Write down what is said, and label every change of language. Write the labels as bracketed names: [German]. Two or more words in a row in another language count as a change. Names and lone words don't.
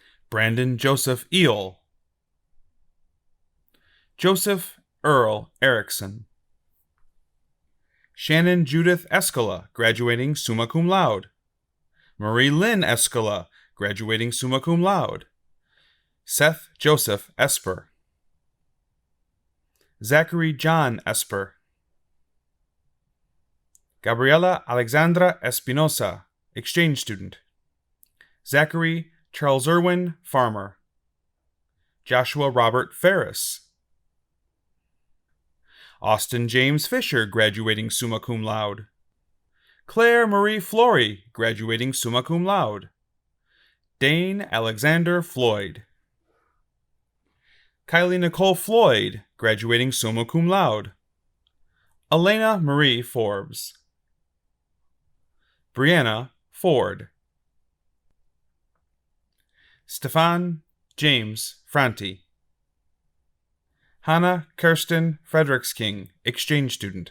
[English] Brandon Joseph Eel, Joseph Earl Erickson, Shannon Judith Escala, graduating [Latin] summa cum laude. [English] Marie Lynn Escala, graduating [Latin] summa cum laude. [English] Seth Joseph Esper, Zachary John Esper, Gabriela Alexandra Espinosa, exchange student. Zachary Charles Irwin Farmer, Joshua Robert Ferris, Austin James Fisher, graduating [Latin] summa cum laude. [English] Claire Marie Flory, graduating [Latin] summa cum laude. [English] Dane Alexander Floyd, Kylie Nicole Floyd, [Latin] graduating summa cum laude. [English] Elena Marie Forbes, Brianna Ford, Stefan James Franti, Hannah Kirsten Fredericksking, exchange student.